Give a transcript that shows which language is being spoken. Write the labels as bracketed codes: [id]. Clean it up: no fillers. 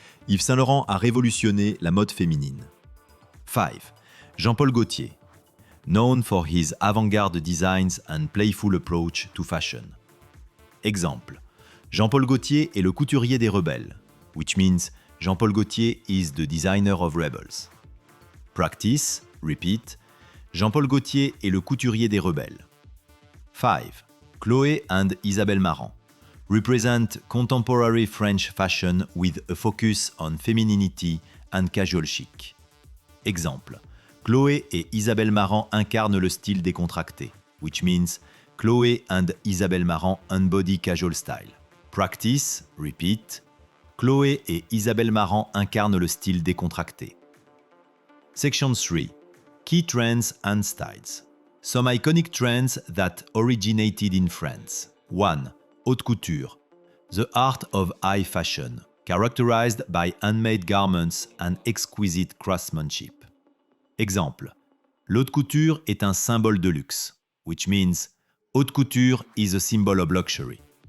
[fr] Yves Saint Laurent a révolutionné la mode féminine. [en] 5. Jean-Paul Gaultier. Known for his avant-garde designs and playful approach to fashion. [fr] Exemple, Jean-Paul Gaultier est le couturier des rebelles, [en] which means Jean-Paul Gaultier is the designer of rebels. Practice, repeat, [fr] Jean-Paul Gaultier est le couturier des rebelles. 5. [en] Chloé and Isabelle Marant represent contemporary French fashion with a focus on femininity and casual chic. [fr] Exemple, Chloé et Isabelle Marant incarnent le style décontracté, [en] which means Chloé and Isabelle Marant embody casual style. Practice, repeat, [fr] Chloé et Isabelle Marant incarnent le style décontracté. [en] Section 3. Key trends and styles. Some iconic trends that originated in France. 1. Haute couture. The art of high fashion, characterized by handmade garments and exquisite craftsmanship. [fr] Exemple, l'haute couture est un symbole de luxe, [en] which means haute couture is a symbol of luxury.